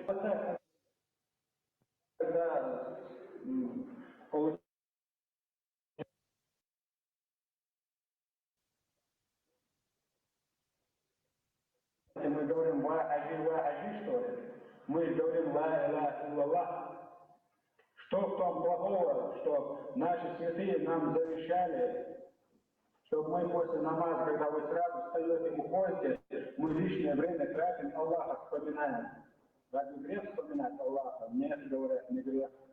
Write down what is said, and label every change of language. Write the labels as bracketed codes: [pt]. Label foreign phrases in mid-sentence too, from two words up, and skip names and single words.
[ru] Вот так, когда получается, мы говорим ва-аджи, что ли? Мы говорим [ar] لا إله إلا الله. [ru] Что в том плохого, что наши святые нам завещали, чтобы мы после намаза, когда вы сразу встаете и уходите, мы лишнее время тратим, Аллаха вспоминаем. Разве грех вспоминать Аллаха? Нет, говорят, не грех.